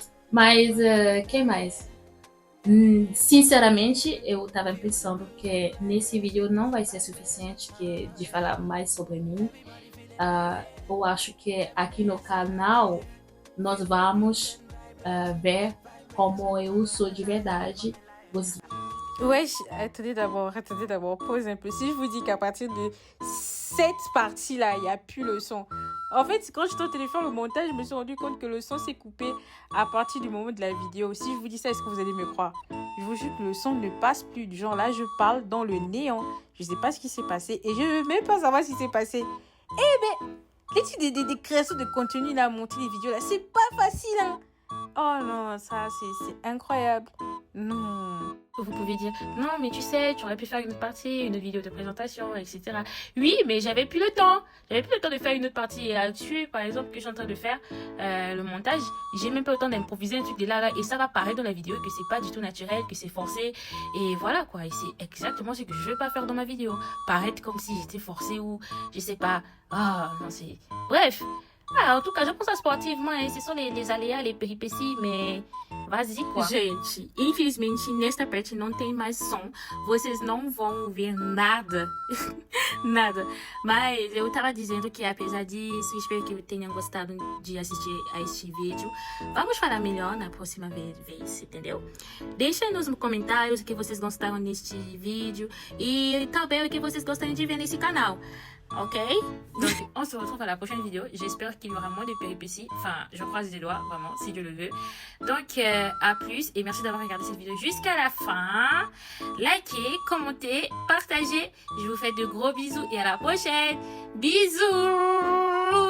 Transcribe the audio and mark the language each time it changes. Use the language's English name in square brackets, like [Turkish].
[Portuguese] Mas, que mais? Sinceramente, eu tava pensando que nesse vídeo não vai ser suficiente de falar mais sobre mim. Eu acho que aqui no canal nós vamos ver como eu sou de verdade. [French] Wesh, attendez d'abord, pause un peu. Si je vous dis qu'à partir de cette partie-là, il n'y a plus le son. En fait, quand j'étais au téléphone, le montage, je me suis rendu compte que le son s'est coupé à partir du moment de la vidéo. Si je vous dis ça, est-ce que vous allez me croire? Je vous jure que le son ne passe plus. Du genre là, je parle dans le néant. Je ne sais pas ce qui s'est passé et je ne veux même pas savoir ce qui s'est passé. Eh ben, l'étude des créations de contenu, là, monter les vidéos, là, c'est pas facile, hein. Oh non, ça, c'est incroyable. Non. Vous pouvez dire, non, mais tu sais, tu aurais pu faire une autre partie, une vidéo de présentation, etc. Oui, mais j'avais plus le temps. J'avais plus le temps de faire une autre partie. Et là-dessus, par exemple, que je suis en train de faire le montage, j'ai même pas le temps d'improviser un truc de là. Et ça va paraître dans la vidéo que c'est pas du tout naturel, que c'est forcé. Et voilà, quoi. Et c'est exactement ce que je veux pas faire dans ma vidéo. Paraître comme si j'étais forcée ou, je sais pas. Ah, non, c'est... Bref. Ah, en tout cas, je pense sportivement, hein, ce sont les aléas, les peripéties, mais vas-y, quoi. [Portuguese] Gente, infelizmente, nesta parte não tem mais som. Vocês não vão ouvir nada. Nada. Mas eu tava dizendo que, apesar disso, espero que tenham gostado de assistir a este vídeo. Vamos falar melhor na próxima vez, entendeu? Deixem nos comentários o que vocês gostaram neste vídeo e também o que vocês gostariam de ver nesse canal. Ok? [French] Donc, on se retrouve à la prochaine vidéo. J'espère qu'il y aura moins de péripéties. Enfin, je croise les doigts, vraiment, si Dieu le veut. Donc, à plus. Et merci d'avoir regardé cette vidéo jusqu'à la fin. Likez, commentez, partagez. Je vous fais de gros bisous et à la prochaine. Bisous!